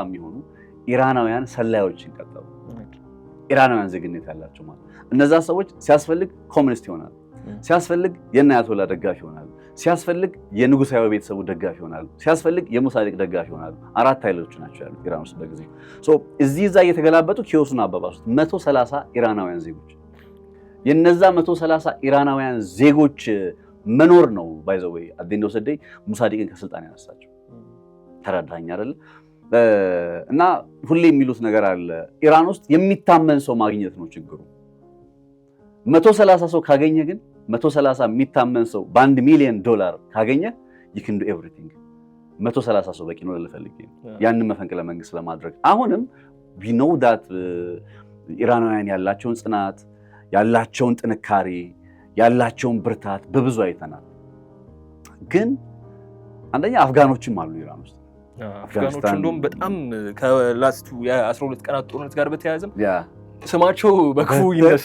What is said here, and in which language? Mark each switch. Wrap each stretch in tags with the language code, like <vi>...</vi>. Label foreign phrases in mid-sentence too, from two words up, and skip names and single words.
<am>የሚሆኑ ኢራናውያን ሰላዮችን ቀጠሩ። ኢራናውያን ዜግነት ያላቸው ማለት እነዛ ሰዎች ሲያስፈልግ ኮሚኒስት ይሆናሉ፣ ሲያስፈልግ የአያቶላ ደጋፊ ይሆናሉ፣ ሲያስፈልግ የንጉሳዊ ቤተሰቡ ደጋፊ ይሆናሉ፣ ሲያስፈልግ የሙሳዲቅ ደጋፊ ይሆናሉ። 4 ኃይሎች ናቸው ያሉት ኢራን ውስጥ በጊዜው። እዚህ እዛ እየተገላበጡ ኪዮሱን አባባሱት። 130 ኢራናውያን ዜጎች የነዛ 130 ኢራናውያን ዜጎች መኖር ነው</am> <en>by the way</en> <am>አዲንዶ ሰደይ ሙሳዲቅን ከስልጣን ያነሳቸው። ተረዳኝ አይደል? እና ሁሌ የሚሉት ነገር አለ፣ ኢራን ውስጥ የሚታመን ሰው ማግኘት ነው ችግሩ። 130 ሰው ካገኘ ግን 130 የሚታመን ሰው $1 ሚሊዮን ካገኘ</am> <en>you can do everything።</en> <am>130 ሰው በቂ ነው ልፈልግ ያንን መፈንቅለ መንግስት ለማድረግ። አሁንም</am> <en>we know that</en> <am>ኢራናውያን ያላቸውን ጽናት፣ ያላቸውን ጥንካሬ፣ ያላቸውን ብርታት በብዙ አይተናል። ግን አንደኛ አፍጋኖችም አሉ ኢራን ውስጥ። አፍጋኖች እንደውም በጣም ከላስቱ የ12 ቀናት ጦርነት ጋር በተያያዘም ስማቸው በክፉ ይነሳል፣</am>